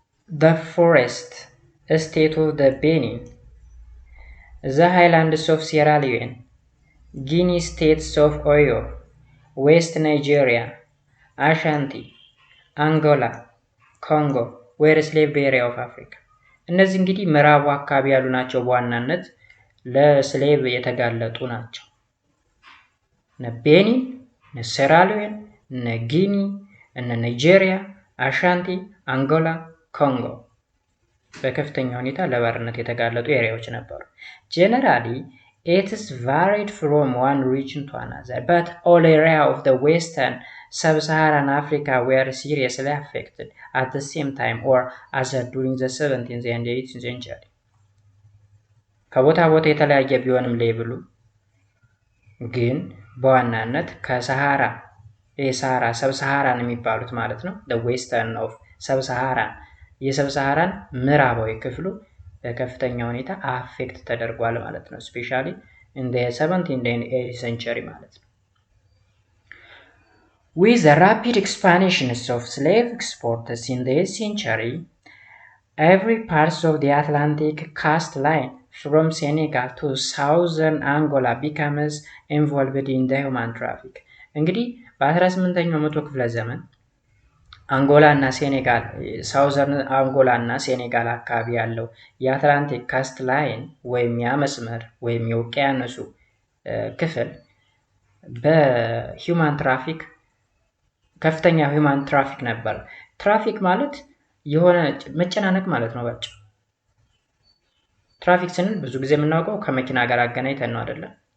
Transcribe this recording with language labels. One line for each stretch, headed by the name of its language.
English: the forest state of the Benin, the highlands of Sierra Leone, Guinea states of Oyo, West Nigeria, Ashanti, Angola, Congo were slave area of Africa.
Amharic: እነዚህ እንግዲህ ምዕራቡ አካባቢ ያሉ ናቸው። በዋናነት ለስሌቭ የተጋለጡ ናቸው። እነ ቤኒን፣ እነ ሴራሊዮን፣ እነ ጊኒ፣ እነ ናይጄሪያ፣ አሻንቲ፣ አንጎላ፣ ኮንጎ በከፍተኛ ሁኔታ ለባርነት የተጋለጡ ኤሪያዎች ነበሩ። ጀነራሊ
English: it's varied from one region to another, but all area of the western sub-Saharan Africa were seriously affected at the same time or other during the 17th and 18th century.
Amharic: ከቦታ ቦታ የተለያየ ቢሆንም ሌብሉ ግን በዋናነት ከሰሃራ ሰብ ሰሃራን የሚባሉት ማለት ነው
English: the western of sub-Saharan
Amharic: የሰብሳሃራን ምዕራባዊ ክፍሉ በከፍተኛ ሁኔታ አፌክት ተደርጓል ማለት ነው። ስፔሻሊ
English: in the 17th and 18th century
Amharic: ማለት ነው።
English: With the rapid expansions of slave exports in the 8th century, every part of the Atlantic coastline from Senegal to southern Angola becomes involved in the human traffic.
Amharic: እንግዲህ በ18ኛው መቶ ክፍለ ዘመን አንጎላ እና ሴኔጋል ሳውዘርን አንጎላ እና ሴኔጋል አካባቢ ያለው የአትላንቲክ ካስት ላይን ወይም የመስመር ወይም የውቅያኖሱ ክፍል በሂውማን ትራፊክ ከፍተኛ ሂውማን ትራፊክ ነበር። ትራፊክ ማለት የሆነ መጨናነቅ ማለት ነው። ባጭ ትራፊክ ስንል ብዙ ጊዜ የምናውቀው ከመኪና ጋር አገናኝተን ነው አይደለም?